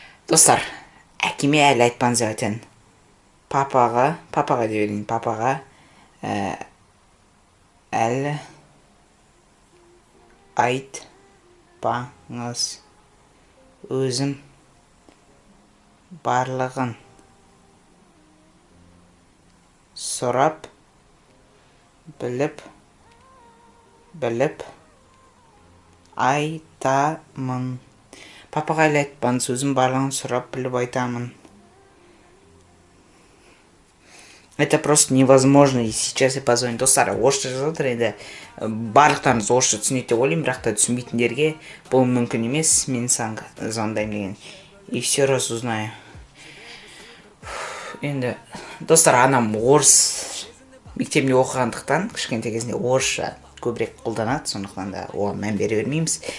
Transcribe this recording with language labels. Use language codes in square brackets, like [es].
[kk] Достар, әкеме әлі айтпаңыз өтен. папаға деп берейін, папаға әлі айтпаңыз, өзім барлығын сұрап біліп айтамын. Папаға әлі айтпаңыз, өзім барлығын сұрап біліп айтамын. [ru] Это просто невозможно, и сейчас я позвоню. [kk] Достар, орысша жазып жатыр, енді барлықтарыңыз орысша түсінеді деп ойлаймын, бірақ та түсінбейтіндерге бұл мүмкін емес, мен саған звондаймын деген. [ru] И все раз узнаю. [kk] Енді достар, анам орыс мектебінде оқығандықтан кішкентай кезінде орысша көбірек қолданады, сондықтан да оған мән бере бермейміз.